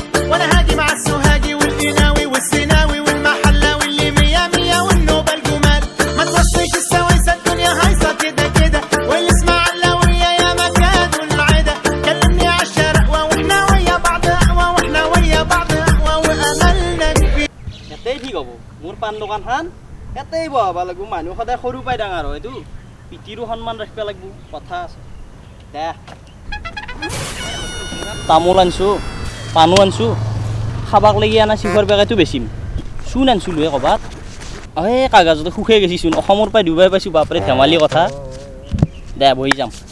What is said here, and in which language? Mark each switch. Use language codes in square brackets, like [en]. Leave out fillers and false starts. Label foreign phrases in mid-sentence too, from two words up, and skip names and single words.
[ar] وانا هاجي مع السوهاجي والقناوي والسيناوي والمحلاوي اللي مية مية والنوبة الجمال ما توصيش السويسة الدنيا هايصة كده كده والاسماعيلاوية يا مكاد والعدا كلمني عالشارع واحنا ويا بعض اقوى واحنا ويا بعض اقوى واملنا كبير [as] ইয়াতেই ঠিক হ'ব মোৰ পাণ দোকানখন ইয়াতেই বহাব লাগিব মানুহ সদায় সৰু পাই ডাঙৰ হয় এইটো পিঠিৰো সন্মান ৰাখিব লাগিব কথা আছে দে তামোল আনছোঁ পাণো আনছোঁ খাবাক লাগি আনা চিখৰ পেকেটো বেচিম চূণ আনছিলোঁ হে ক'ৰবাত এই কাগজতে সুখে গেছিচোন অসমৰ পৰাই ডুবাই পাইছোঁ বাপৰে ধেমালি কথা দে বহি যাম